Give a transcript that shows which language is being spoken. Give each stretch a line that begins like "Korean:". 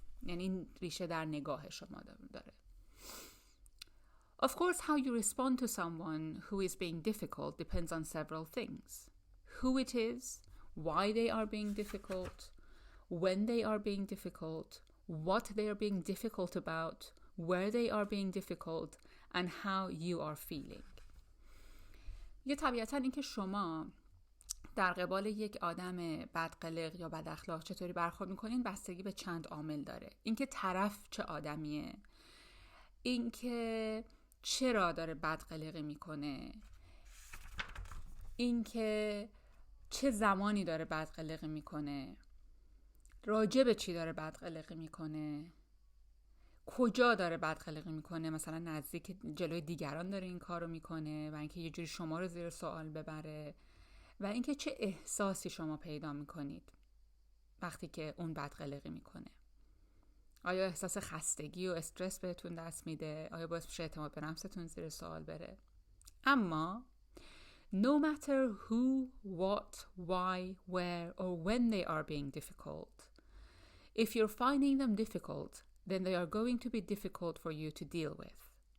Persian: یعنی این ریشه در نگاه شما داره.
English: Of course, how you respond to someone who is being difficult depends on several things. Who it is, why they are being difficult, when they are being difficult, what they are being difficult about, where they are being difficult, and how you are feeling.
Persian: یه طبیعتاً این که شما در قبال یک آدم بدقلق یا بد اخلاق چطوری برخورد میکنین بستگی به چند عامل داره. اینکه طرف چه آدمیه، اینکه چرا داره بدقلقی میکنه، اینکه چه زمانی داره بدقلقی میکنه، راجع به چی داره بدقلقی میکنه، کجا داره بدقلقی میکنه، مثلا نزدیک جلوی دیگران داره این کارو میکنه و اینکه یه جوری شما رو زیر سوال ببره، و اینکه چه احساسی شما پیدا میکنید وقتی که اون بدقلقی میکنه. آیا احساس خستگی و استرس بهتون دست میده؟ آیا باعث میشه اعتماد به نفستون زیر سوال بره؟ اما
English: no matter who, what, why, where or when they are being difficult, if you're finding them difficult, then they are going to be difficult for you to deal with.